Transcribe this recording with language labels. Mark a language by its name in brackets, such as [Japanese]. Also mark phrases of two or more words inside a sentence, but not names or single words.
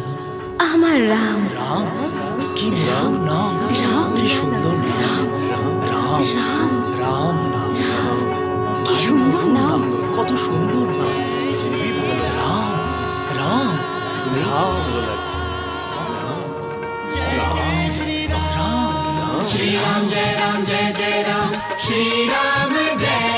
[Bangla] আমার রাম। রাম কি মধুর নাম, রাম কি সুন্দর নাম। রাম রাম রাম নাম, কি সুন্দর নাম। কত সুন্দর নাম। রাম রাম রাম লাগছে। [Hindi] श्री राम जय जय राम, श्री राम जय